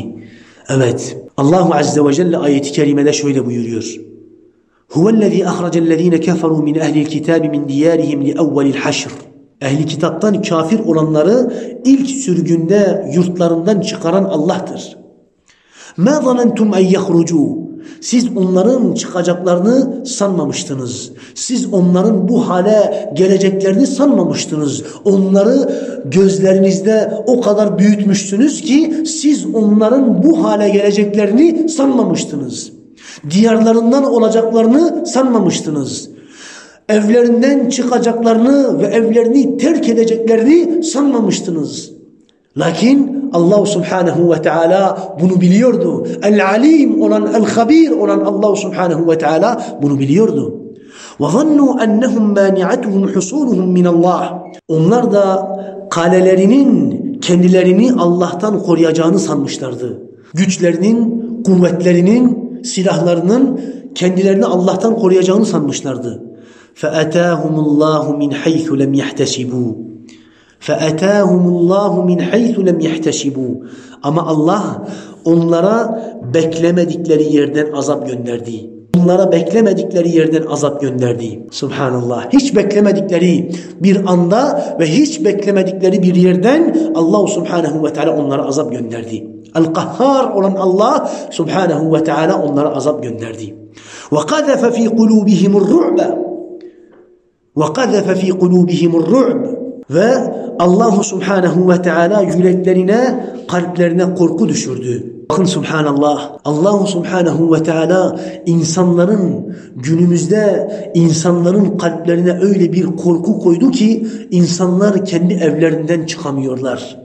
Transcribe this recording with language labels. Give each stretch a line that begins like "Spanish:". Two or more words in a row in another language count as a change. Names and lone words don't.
Turkish: Evet. Allahu azze ve celle ayeti kerimede şöyle buyuruyor.
Arabic: هو الذي أخرج الذين كفروا من أهل الكتاب من ديارهم لأول الحشر.
Turkish: Ehli kitaptan kafir olanları ilk sürgünde yurtlarından çıkaran Allah'tır.
Arabic: مَا ظَنَنْتُمْ اَنْ يَخْرُجُوا
Turkish: Siz onların çıkacaklarını sanmamıştınız. Siz onların bu hale geleceklerini sanmamıştınız. Onları gözlerinizde o kadar büyütmüşsünüz ki siz onların bu hale geleceklerini sanmamıştınız. Diyarlarından olacaklarını sanmamıştınız. Evlerinden çıkacaklarını ve evlerini terk edeceklerini sanmamıştınız. Lakin Allah Subhanahu ve Teala bunu biliyordu. El-Alim olan, El-Habir olan Allah Subhanahu ve Teala bunu biliyordu.
Arabic: وَظَنُّوا أَنَّهُمْ مَانِعَتُهُمْ حُصُولُهُمْ مِنَ اللّٰهِ
Turkish: Onlar da kalelerinin kendilerini Allah'tan koruyacağını sanmışlardı. Güçlerinin, kuvvetlerinin, silahlarının kendilerini Allah'tan koruyacağını sanmışlardı.
Arabic: فَأَتَاهُمُ اللّٰهُ مِنْ حَيْثُ لَمْ يَحْتَسِبُوا فَأَتَاهُمُ اللّٰهُ مِنْ حَيْثُ لَمْ يَحْتَسِبُوا
Turkish: Ama Allah onlara beklemedikleri yerden azap gönderdi. Onlara beklemedikleri yerden azap gönderdi. Subhanallah. Hiç beklemedikleri bir anda ve hiç beklemedikleri bir yerden Allah Subhanahu ve Teala onlara azap gönderdi. El-Kahhar olan Allah Subhanahu ve Teala onlara azap gönderdi.
Arabic: وَقَذَفَ فِي قُلُوبِهِمُ الرُّعْبَ وَقَذَفَ فِي قُلُوبِهِمُ الرُّعْبَ
Turkish: Ve Allah Subhanahu ve Teala yüreklerine, kalplerine korku düşürdü. Bakın Subhanallah, Allah Subhanahu ve Teala insanların, günümüzde insanların kalplerine öyle bir korku koydu ki insanlar kendi evlerinden çıkamıyorlar.